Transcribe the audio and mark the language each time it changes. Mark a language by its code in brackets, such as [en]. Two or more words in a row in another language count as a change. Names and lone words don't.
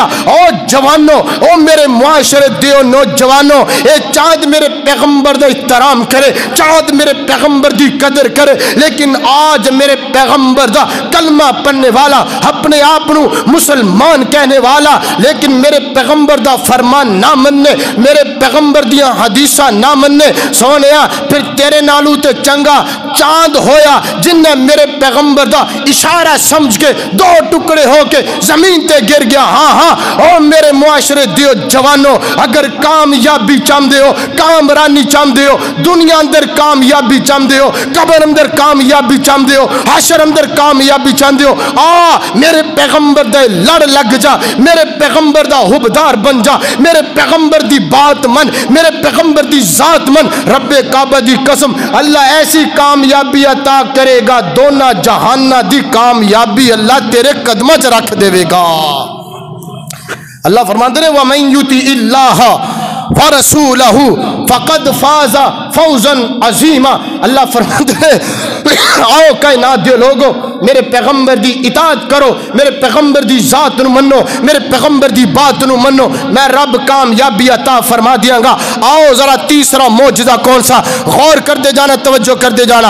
[pa] او جوانوں، او میرے معاشرے دیو نوجوانوں، اے چاند میرے پیغمبر دا احترام کرے، چاند میرے پیغمبر دی قدر کرے، لیکن آج میرے پیغمبر دا کلمہ پڑھنے والا، اپنے آپ نو مسلمان کہنے والا، لیکن میرے پیغمبر دا فرمان نہ مننے، میرے پیغمبر دیاں حدیثاں نہ مننے، سونیا پھر تیرے نالو تے چنگا چاند ہویا جن نے میرے پیغمبر دا اشارہ سمجھ کے دو ٹکڑے ہو کے زمین تے گر گیا۔ ہاں ہاں، او میرے معاشرے دیو جوانوں، اگر کامیابی چاہندے ہو، کامرانی چاہندے ہو، دنیا اندر کامیابی چاہندے ہو، قبر اندر کامیابی چاہندے ہو، حشر اندر کامیابی چاہندے ہو، میرے پیغمبر دے لڑ لگ جا، میرے پیغمبر دا حبدار بن جا، میرے پیغمبر دی بات من، میرے پیغمبر دی ذات من۔ رب کعبہ دی قسم اللہ ایسی کامیابی عطا کرے گا، دونوں جہانہ دی کامیابی اللہ تیرے قدمہ چ رکھ دے گا۔ [ur] اللہ فرماتے ہیں [ar] وَمَن يُطِعِ اللَّهَ وَرَسُولَهُ فَقَدْ فَازَ فَوْزًا عَظِيمًا۔ [ur] اللہ فرماتے ہیں [pa] آؤ کائنات دے لوگو میرے پیغمبر دی اطاعت کرو، میرے پیغمبر دی ذات نو منو، میرے پیغمبر دی بات نو منو، میں رب کامیابی عطا فرما دیاں گا۔ آؤ ذرا تیسرا معجزہ کون سا، غور کر دے جانا، توجہ کر دے جانا۔